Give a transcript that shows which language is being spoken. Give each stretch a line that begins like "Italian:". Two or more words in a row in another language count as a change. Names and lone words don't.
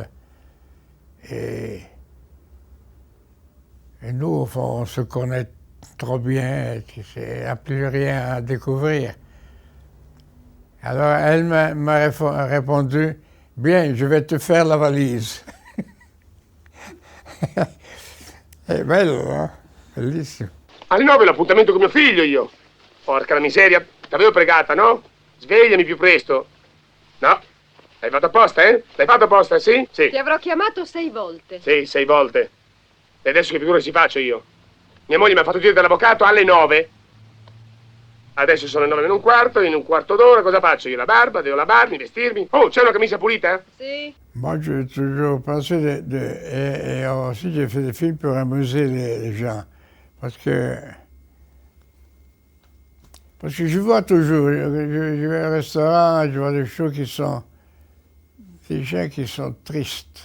French: Et nous, au fond, on se connaît trop bien, il n'y a plus rien à découvrir. Alors, elle m'a répondu, bien, je vais te faire la valise.
Italian: È bello, no? Bellissimo. Alle 9 l'appuntamento con mio figlio io. Porca la miseria, t'avevo pregata, no? Svegliami più presto. No? L'hai fatto apposta, eh? L'hai fatto apposta, sì? Sì. Ti avrò chiamato 6 volte. Sì, 6 volte. E adesso che figura si faccio io? Mia moglie mi ha fatto uscire dall'avvocato alle 9. Adesso sono le 9 meno un quarto, in un quarto d'ora cosa faccio? Io la barba, devo lavarmi, vestirmi. Oh, c'è una camicia pulita? Sì.
French: Moi, j'ai toujours pensé et aussi j'ai fait des films pour amuser les gens. Parce que je vois toujours, je vais au restaurant, je vois des choses qui sont, des gens qui sont tristes.